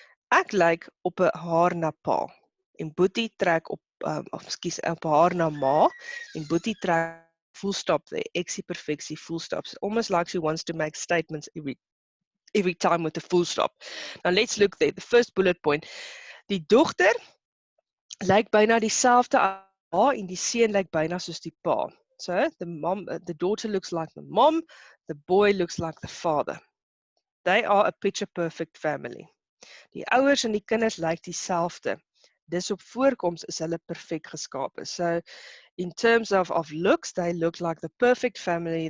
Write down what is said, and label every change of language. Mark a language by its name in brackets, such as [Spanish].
[Afrikaans] Ek lyk op 'n haar na pa en Boetie trek op op haar na ma en Boetie trek [English] full stop there. Eksieperfeksie, full stops. Almost like she wants to make statements every time with a full stop. Now let's look there. The first bullet point. [Afrikaans] Die dogter lyk byna dieselfde as ma en die seun lyk byna soos die pa. [English] So the daughter looks like the mom, the boy looks like the father. They are a picture perfect family. [Afrikaans] Die ouers en die kinders lyk dieselfde. Dis op voorkoms is hulle perfek geskape. [English] So in terms of looks, they look like the perfect family.